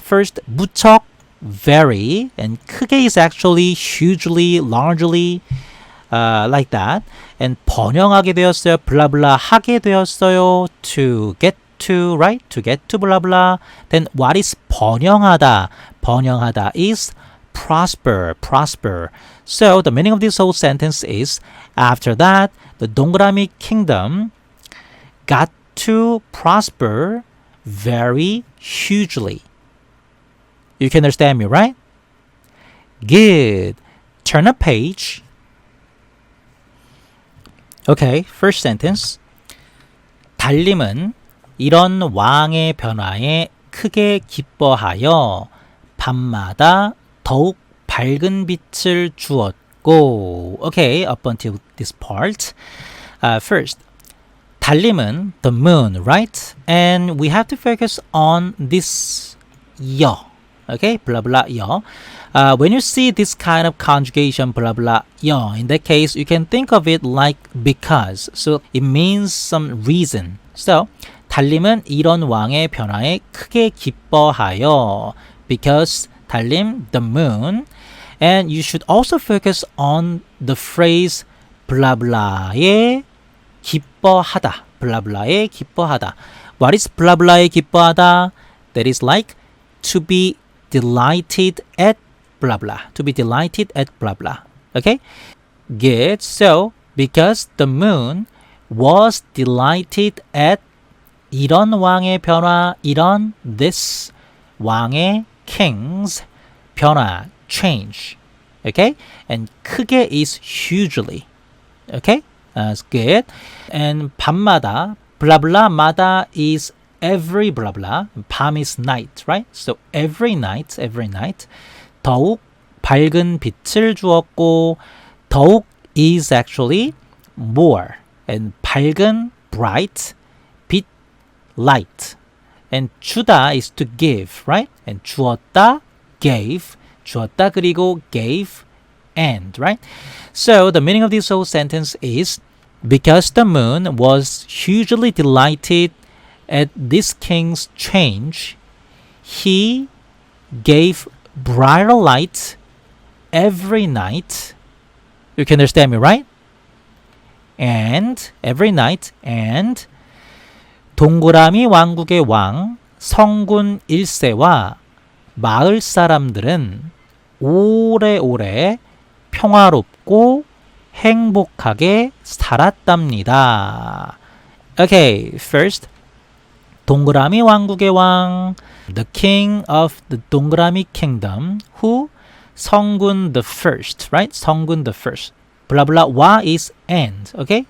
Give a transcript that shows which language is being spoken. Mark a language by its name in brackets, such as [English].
[English] First, 무척, very, and 크게 is actually hugely, largely, like that. And [Korean] 번영하게 되었어요. 블라블라 하게 되었어요. [English] To get to, right? To get to blah blah. Then what is 번영하다? 번영하다 is prosper. So the meaning of this whole sentence is after that, the 동그라미 kingdom got to prosper very hugely. You can understand me, right? Good. Turn a page. Okay, first sentence. 달림은 [Korean] 이런 왕의 변화에 크게 기뻐하여 밤마다 더욱 밝은 빛을 주었고. [English] Okay, up until this part. First, 달림은 the moon, right? And we have to focus on this 여. Okay, blah blah 여. When you see this kind of conjugation, blah blah 여, in that case, you can think of it like because. So it means some reason. So [Korean] 달림은 이런 왕의 변화에 크게 기뻐하여. [English] Because 달림, the moon. And you should also focus on the phrase blah blah에 기뻐하다. blah blah에 기뻐하다. What is blah blah에 기뻐하다? That is like to be delighted at blah blah. To be delighted at blah blah. Okay? Good. So, because the moon was delighted at [Korean] 이런 왕의 변화, [English] 이런 this 왕의 king's 변화, change. Okay? And 크게 is hugely. Okay? That's good. And 밤마다, blah blah 마다 is every blah blah. 밤 is night, right? So every night. [Korean] 더욱 밝은 빛을 주었고, 더욱 [English] is actually more. And 밝은, bright, 빛, light. And 주다 is to give, right? And 주었다, gave. [Korean] 주었다 그리고 [English] gave, and, right? So the meaning of this whole sentence is, because the moon was hugely delighted at this king's change, he gave brighter light every night. You can understand me, right? And every night, and [Korean] 동그라미 왕국의 왕 성군 1세와 마을 사람들은 오래오래 평화롭고 행복하게 살았답니다. [English] Okay, first, 동그라미 왕국의 왕, the king of the 동그라미 kingdom, who, 성군 the first, right? 성군 the first. blah blah 와 is and, okay?